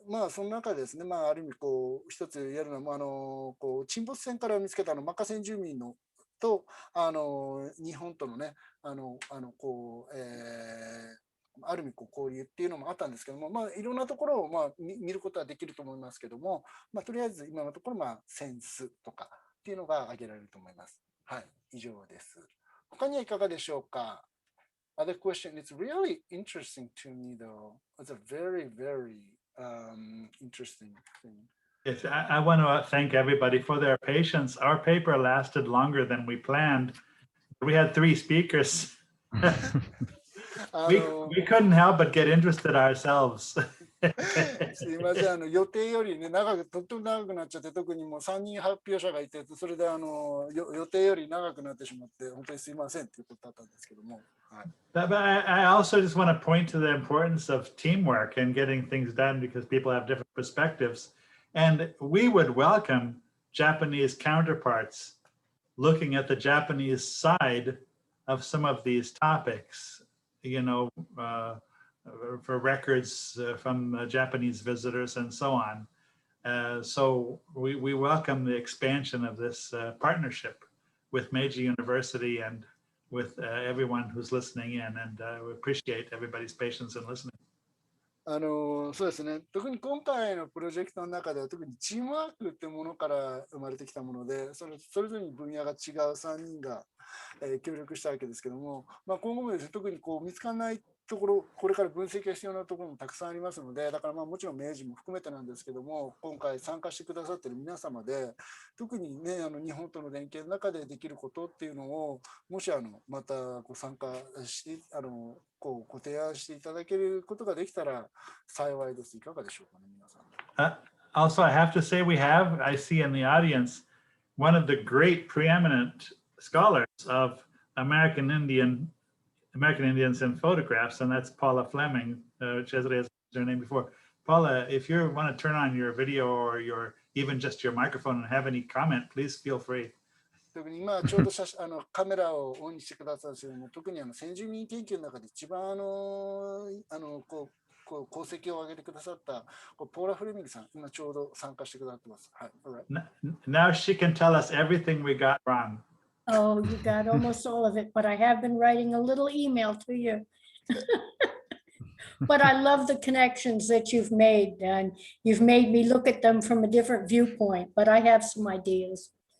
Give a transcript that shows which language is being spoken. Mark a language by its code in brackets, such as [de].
[ja] その中でですね、ある意味こう一つ言えるのはこう沈没船から見つけたマカ先住民のと日本とのねこう、ある意味こう交流っていうのもあったんですけども、いろんなところを見ることはできると思いますけども、とりあえず今のところセンスとかっていうのが挙げられると思います。はい、以上です。他にはいかがでしょうか。 [en] Other question. It's really interesting to me, though. It's a very, very interesting thing. Yes, I want to thank everybody for their patience. Our paper lasted longer than we planned. We had 3 speakers. we couldn't help but get interested ourselves. [ja] すいません、予定よりね、とっても長くなっちゃって、特にもう3人発表者がいて、それで予定より長くなってしまって、本当にすいませんっていうことだったんですけども。はい、 [en] But I also just want to point to the importance of teamwork and getting things done because people have different perspectives. And we would welcome Japanese counterparts looking at the Japanese side of some of these topics, you know, for records from Japanese visitors and so on. So we welcome the expansion of this partnership with Meiji University and with everyone who's listening in, and we appreciate everybody's patience in listening. [ja] そうですね、特に今回のプロジェクトの中では特にチームワークってものから生まれてきたもので、それぞれに分野が違う3人が、協力したわけですけども、今後もですね、特にこう見つからないところ、これから分析が必要なところもたくさんありますので、だからもちろん明治も含めてなんですけども、今回参加してくださっている皆様で、特にね、日本との連携の中でできることっていうのを、もしまた参加してご提案していただけることができたら幸いです。いかがでしょうかね、皆さん。 [en] Also, I have to say I see in the audience, one of the great preeminent scholars of American Indians in photographs, and that's Paula Fleming. Cesare has her name before. Paula, if you want to turn on your video or even just your microphone and have any comment, please feel free. [ja] 特に今ちょうどカメラをオンにしてくださるんですけども、特に先住民研究の中で一番こう功績を上げてくださったポーラ・フレミングさん、今ちょうど参加してくださってます。はい。 [en] Now she can tell us everything we got wrong. Oh, you got almost all of it, but I have been writing a little email to you. But I love the connections that you've made, and you've made me look at them from a different viewpoint, but I have some ideas.